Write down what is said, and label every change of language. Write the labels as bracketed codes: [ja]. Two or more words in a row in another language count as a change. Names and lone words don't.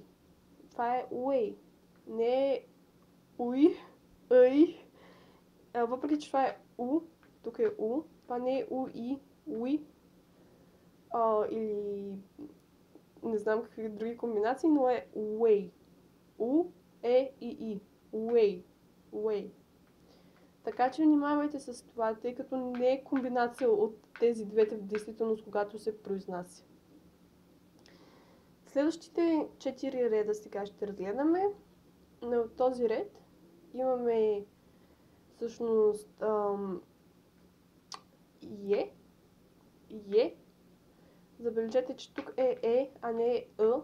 [bg] Това е way. Не е уи, въпреки, че това е U, тук е U, това не е UI, уи, или не знам какви други комбинации, но е way. U, E и I. Way. Така че внимавайте с това, тъй като не е комбинация от тези двете в действителност, когато се произнася. Следващите 4 реда сега ще разгледаме. На този ред имаме всъщност забележете, че тук е, а не е Е.